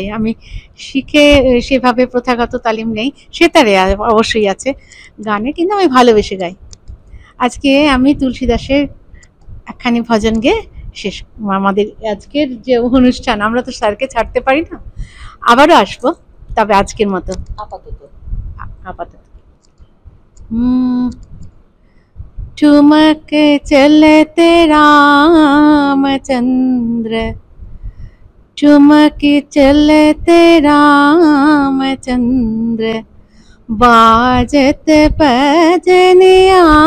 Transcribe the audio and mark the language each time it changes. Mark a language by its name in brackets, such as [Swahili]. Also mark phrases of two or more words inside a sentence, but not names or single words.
[Bangla] আমি শিখে সেভাবে প্রথাগত তালিম নেই, সেতারে অবশ্যই আছে, গানে কিন্তু আমি ভালোবেসে গাই। আজকে আমি তুলসী দাসের একখানি ভজন গেয়ে শেষ আমাদের আজকের যে অনুষ্ঠান, আমরা তো স্যারকে ছাড়তে পারি না, আবারও আসবো, তবে আজকের মতো আপাতত। [Awadhi] ठुमक चलते रामचंद्र, ठुमक चलते रामचंद्र, बाजत भजनिया,